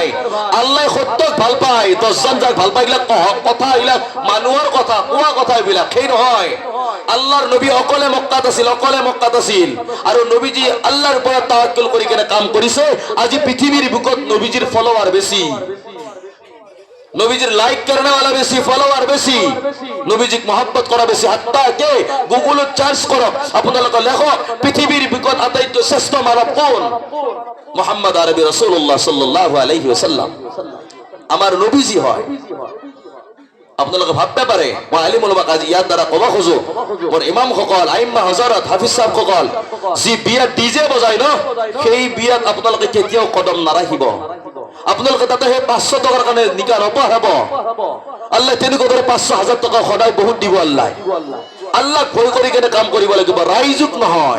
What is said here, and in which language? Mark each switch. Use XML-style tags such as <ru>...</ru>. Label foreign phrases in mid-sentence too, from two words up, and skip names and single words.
<as>আল্লাহ সত্যক ভাল পায়, 10 জন যাক ভাল পায় এইবিলাক কথা, এইবিলাক মানুহৰ কথা, কোৱা কথা, এইবিলাক সেই নহয়। আল্লাহৰ নবী অকলে মক্কাত আছিল, অকলে মক্কাত আছিল, আৰু নবীজি আল্লাহৰ ওপৰত তাৱাক্কুল কৰি কেনে কাম কৰিছে। আজি পৃথিৱীৰ বুকত নবীজিৰ ফলোৱাৰ বেছি, নবীজির লাইক</as> <hi>करने वाला</hi> <as>বেশি, ফলোয়ার বেশি, নবীজিক মহব্বত করা বেশি। হাত্তা কে গুগলত সার্চ করো, আপনারা লেখো পৃথিবীর বিকট আটাইতকৈ শ্রেষ্ঠ মানব কোন? মুহাম্মদ আরবি</as> <ar>رسول الله صلى الله عليه وسلم</ar> <as>আমার নবীজি হয়। আপোনালোকে ভাবতে পারে মই আলিম উলামা কাজী ইয়াৰ দ্বাৰা কবা খোজো, মোৰ ইমাম সকল, আইম্মা হযরত, হাফিজ সাহেব সকল, যি বিয়াত ডিজে বজায় ন, সেই বিয়াত আপোনালোকে কেতিয়াও কদম নাৰাখিব। আপোনালোকে তাতে সেই 500 টকাৰ কাৰণে নিকাহ নপঢ়াব। আল্লাহ তেনেকুৱা দৰে 500,000 টকা সদায় বহুত দিব আল্লাহ। আল্লাহ ভয় কৰি কেনে কাম কৰিব লাগিব, ৰাইজুক নহয়।</as>